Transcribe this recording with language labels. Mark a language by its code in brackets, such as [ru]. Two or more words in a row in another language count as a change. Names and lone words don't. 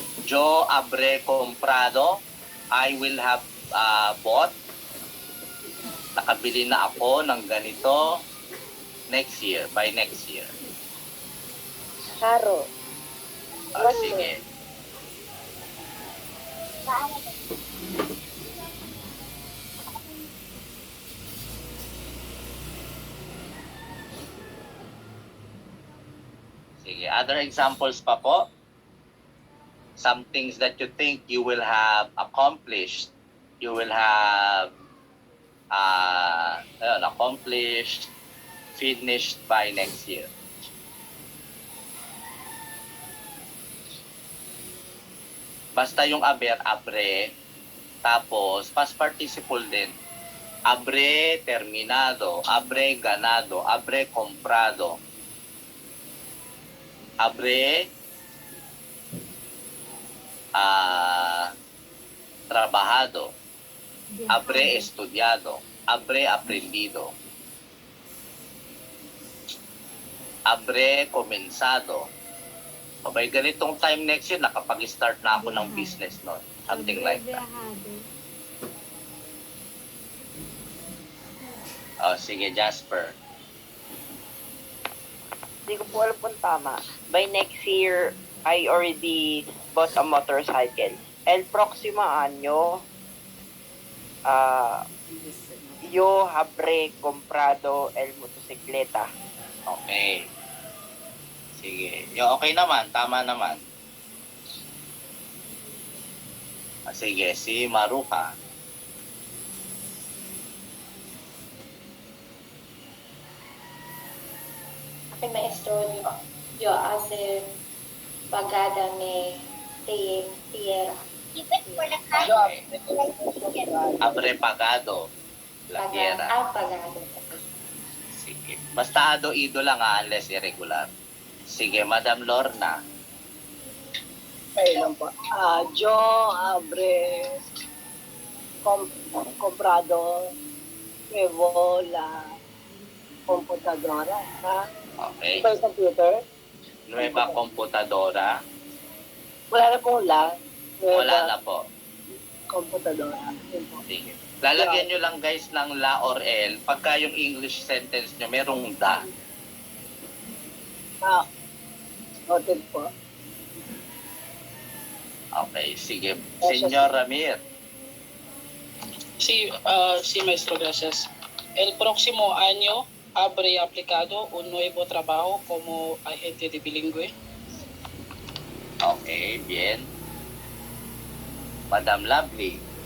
[es] Yo habré comprado. [en] I will have bought. [tl] Nakabili na ako ng ganito [en] next year, by next year. [tl] Haro. Sige. Sige, [en] other examples [tl] pa po? [en] Some things that you think you will have accomplished. You will have accomplished, finished by next year. [tl] Basta yung [es] haber, abre, [tl] tapos [en] past participle [tl] din. [es] Abre terminado, abre ganado, abre comprado, abre trabajado, abre estudiado, abre aprendido, abre comenzado. [tl] Abay, ganitong [en] time next year, [tl] nakapag-start na ako ng business, no? [en] Something like that. [tl] Oh, sige, Jasper. Hindi ko po alam kung tama. [en] By next year, I already bought a motorcycle. [es] El próximo año, yo habré comprado el motocicleta. [tl] Okay. Sige. Okay naman. Tama naman. Sige, si Maruka. Ay, [es] maestro, yo hace pagada me tierra. Abre pagado. La tierra. Pagado. [tl] Sige. Basta ado-ido lang unless irregular. Sige, Madam Lorna. Ayun lang po. [es] Yo abre comprado nuevo la computadora. [tl] Ha? Okay. Iba yung computer? [es] Nueva computadora. [tl] Wala na pong la. Nueva Wala na po. [es] computadora. Yun po. [tl] Sige. Lalagyan nyo lang guys ng la or el. Pagka yung [en] English sentence [tl] nyo, merong da. Noted po. Okay, sige. Senyor Ramir. [es] Sí, maestro, gracias. El próximo año habré aplicado un nuevo trabajo como agente de bilingüe. Okay, bien. Madam Lovely.